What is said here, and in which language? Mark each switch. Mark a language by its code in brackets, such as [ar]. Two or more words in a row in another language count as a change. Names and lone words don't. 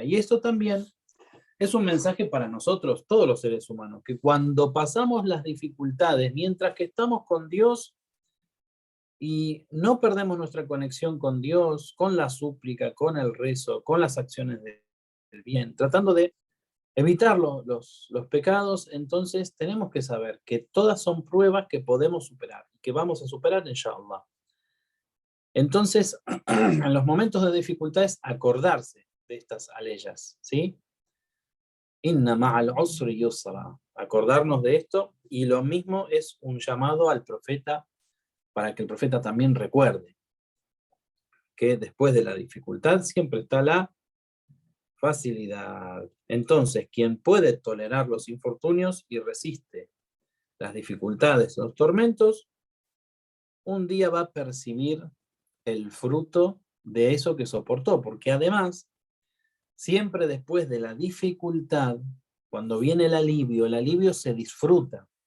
[es] Y esto también es un mensaje para nosotros, todos los seres humanos, que cuando pasamos las dificultades, mientras que estamos con Dios y no perdemos nuestra conexión con Dios, con la súplica, con el rezo, con las acciones del bien, tratando de evitar los pecados, entonces tenemos que saber que todas son pruebas que podemos superar, que vamos a superar, inshallah. Entonces, en los momentos de dificultades, acordarse de estas aleyas, ¿sí? [ar] إن مع العسر يسرا. [es] Acordarnos de esto, y lo mismo es un llamado al profeta, para que el profeta también recuerde que después de la dificultad siempre está la facilidad. Entonces, quien puede tolerar los infortunios y resiste las dificultades, los tormentos, un día va a percibir el fruto de eso que soportó, porque además, siempre después de la dificultad, cuando viene el alivio se disfruta.